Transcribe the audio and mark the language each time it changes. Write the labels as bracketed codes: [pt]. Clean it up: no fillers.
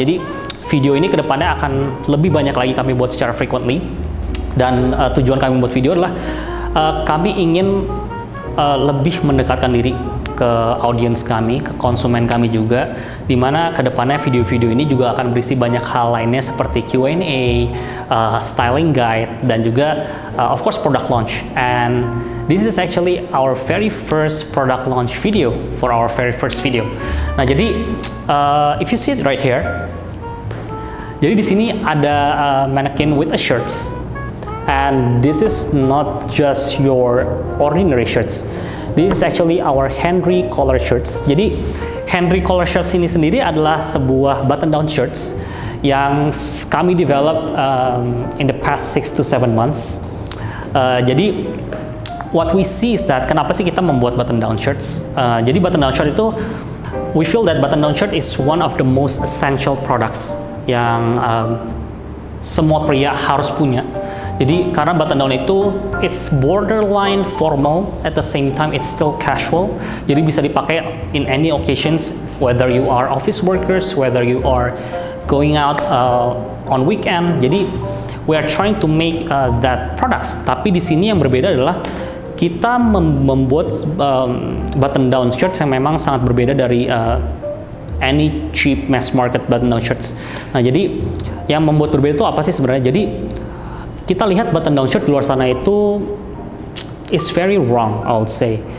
[id] Jadi video ini kedepannya akan lebih banyak lagi kami buat secara frequently, dan tujuan kami membuat video adalah kami ingin lebih mendekatkan diri ke audiens kami, ke konsumen kami juga, dimana kedepannya video-video ini juga akan berisi banyak hal lainnya seperti Q&A, styling guide, dan juga of course product launch. [en] And this is actually our very first product launch video for our very first video. [id] Nah jadi [en] if you see it right here, [id] jadi di sini ada [en] mannequin with a shirts. And this is not just your ordinary shirts. This is actually our Henry collar shirts. [id] Jadi Henry collar shirts ini sendiri adalah sebuah button down shirts yang kami develop [en] in the past 6 to 7 months. [id] Jadi [en] what we see is that [id] kenapa sih kita membuat button down shirts? [en] Jadi button down shirt itu, we feel that button down shirt is one of the most essential products [id] yang semua pria harus punya. Jadi karena button down itu [en] it's borderline formal, at the same time it's still casual. [id] Jadi bisa dipakai [en] in any occasions, whether you are office workers, whether you are going out on weekend. Jadi we are trying to make that products. [id] Tapi di sini yang berbeda adalah kita membuat button down shirts yang memang sangat berbeda dari [en] any cheap mass market button down shirts. [id] Nah jadi yang membuat berbeda itu apa sih sebenarnya? Jadi kita lihat button down shirt di luar sana itu [en] is very wrong, I would say.